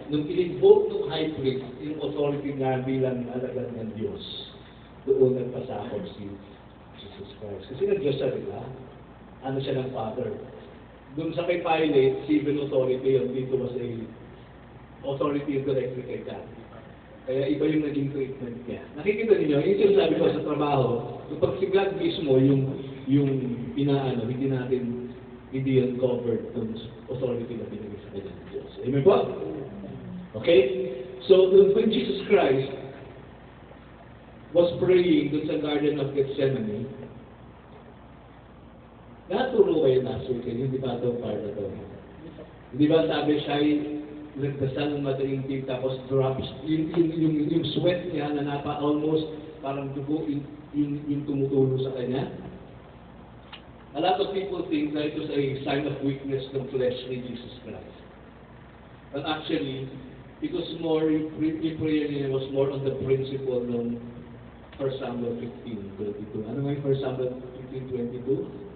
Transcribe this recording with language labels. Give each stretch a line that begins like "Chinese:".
Filipino: Nung in-invoke ng high priest, yung authority na bilang alagad ng Diyos, doon nagpasakot si Jesus Christ. Kasi nag-Diyos siya, di ba? Ano siya ng Father. Doon sa kay Pilate, civil authority yun, dito was a authority directly kay God. Kaya iba yung naging treatment niya. Nakikita niyo, yung sinasabi ko sa trabaho, kapag si God mismo yung inaano, hindi yan covered ng authority na binigay sa kanya ng Diyos.
English: Amen po? Okay? So, when Jesus Christ was praying dun sa Garden of Gethsemane,
Filipino: naturo kayo last week, hindi ba ito part na ito? Hindi ba sabi siya ay nagdasal ng mataintig tapos drops, yung sweat niya na almost parang dugo yung tumutulo sa kanya?
English: A lot of people think that it was a sign of weakness ng flesh ni Jesus Christ. But actually, it was more,
Filipino: yung prayer niya
English: was more on the principle ng 1 Samuel 15:22.
Filipino: Ano nga yung 1 Samuel 15:22?